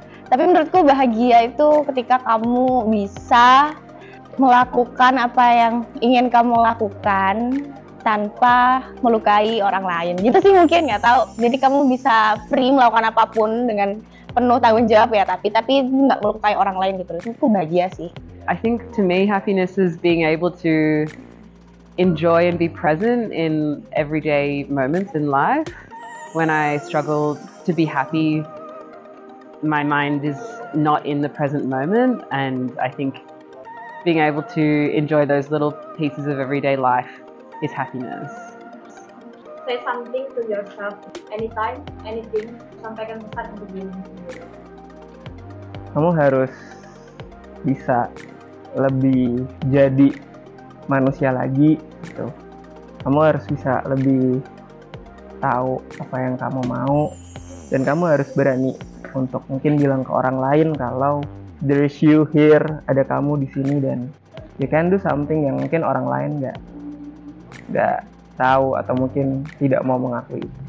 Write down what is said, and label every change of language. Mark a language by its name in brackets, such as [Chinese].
[Indonesian] Tapi menurutku bahagia itu ketika kamu bisa melakukan apa yang ingin kamu lakukan tanpa melukai orang lain. Gitu sih mungkin, nggak tahu. Jadi kamu bisa free melakukan apapun dengan penuh tanggung jawab ya, tapi nggak melukai orang lain gitu. Itu bahagia sih. [English] I think to me happiness is being able to enjoy and be present in everyday moments in life. When I struggle to be happy, my mind is not in the present moment, and I think being able to enjoy those little pieces of everyday life is happiness. Say something to yourself anytime, anything. [Indonesian] Sampaikan pesan untuk diri sendiri. Kamu harus bisa lebih jadi manusia lagi gitu. Kamu harus bisa lebih tahu apa yang kamu mau, dan kamu harus berani untuk mungkin bilang ke orang lain kalau [English] there is you here, [Indonesian] ada kamu di sini, dan [English] you can do something [Indonesian] yang mungkin orang lain nggak tahu atau mungkin tidak mau mengakui.